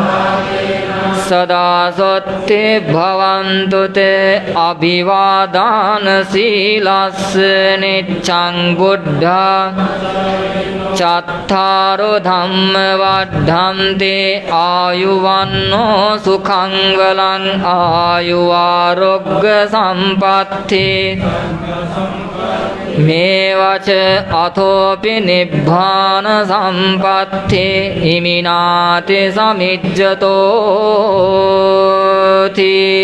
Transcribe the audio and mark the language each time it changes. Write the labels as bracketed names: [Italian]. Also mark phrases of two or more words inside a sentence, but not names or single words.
[Pali] සදා සොත්ති භවන්තු තේ අභිවාදාන සීලස්ස නිච්ඡං බුද්ධා චත්තාරෝ ධම්ම වද්ධන්ති ආයුවන්නෝ සුඛං වලං ආයු ආරෝග්‍ය සම්පatti මේ වච අතෝපි නිබ්බාන සම්පatti ඉමිනාති සමිජ්ජතෝති